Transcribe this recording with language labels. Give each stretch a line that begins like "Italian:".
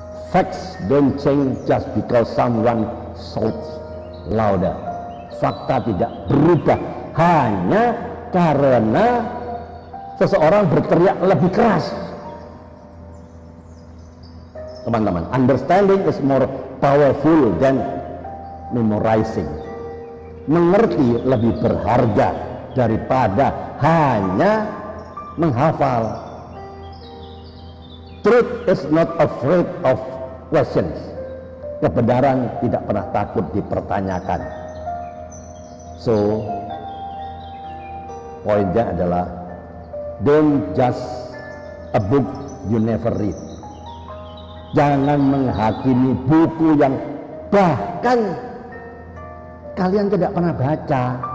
English: Facts don't change just because someone shouts louder.
Indonesian: Fakta tidak berubah hanya karena seseorang berteriak lebih keras.
English: Teman-teman, understanding is more powerful than memorizing.
Indonesian: Mengerti lebih berharga daripada hanya menghafal.
English: Truth is not afraid of questions.
Indonesian: Kebenaran tidak pernah takut dipertanyakan.
English: So,
Indonesian: poinnya adalah
English: don't judge a book you never read.
Indonesian: Jangan menghakimi buku yang bahkan kalian tidak pernah baca.